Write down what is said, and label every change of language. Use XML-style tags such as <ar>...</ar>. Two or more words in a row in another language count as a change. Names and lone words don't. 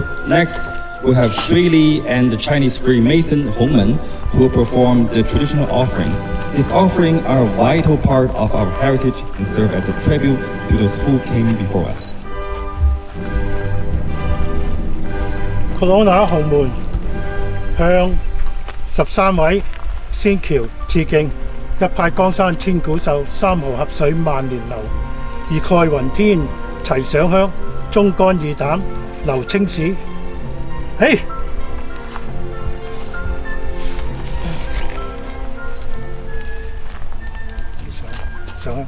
<en>Next, we have Shui Li and the Chinese Freemason Hongmen who will perform the traditional offering. These offerings are a vital part of our heritage and serve as a tribute to those who came before us.</en> <yue>Kelowna 紅門向13位仙橋致敬，一派江山千古秀，三河合水萬年流。義蓋雲天齊上香，忠肝義膽留青史。嘿！上啊！</yue>